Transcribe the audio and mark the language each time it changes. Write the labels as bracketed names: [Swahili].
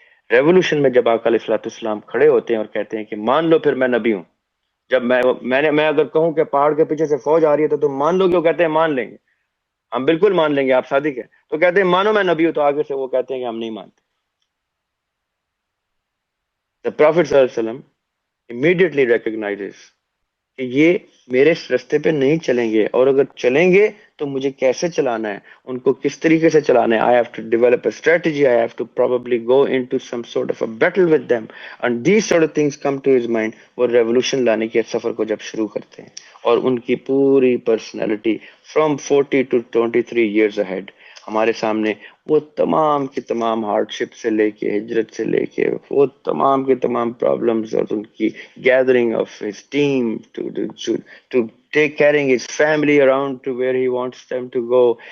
[Urdu] Revolution میں جب آقا علیہ الصلوۃ والسلام کھڑے ہوتے ہیں اور کہتے ہیں کہ مان لو پھر میں نبی ہوں, جب میں اگر کہوں کہ پہاڑ کے پیچھے سے فوج آ رہی ہے تو تم مان لو گے, وہ کہتے ہیں مان لیں گے, ہم بالکل مان لیں گے, آپ صادق ہیں, تو کہتے ہیں مانو میں نبی ہوں, تو آگے سے وہ کہتے ہیں کہ ہم نہیں مانتے. [English] The Prophet صلی اللہ علیہ وسلم immediately recognizes [Urdu] کہ یہ میرے رستے پہ نہیں چلیں گے, اور اگر چلیں گے تو مجھے کیسے چلانا ہے, ان کو کس طریقے سے چلانا ہے. [English] I have to develop a strategy, I have to probably go into some sort of a battle with them, and these sort of things come to his mind. [Urdu] وہ ریولوشن لانے کے سفر کو جب شروع کرتے ہیں, اور ان کی پوری personality [English] from 40 to 23 years ahead [Urdu] ہمارے سامنے, وہ تمام کی تمام ہارڈ شپ سے لے کے ہجرت سے لے کے وہ تمام کے تمام پرابلمز, اور ان کی [English] gathering of his team to take carrying his family around to where he wants them to go,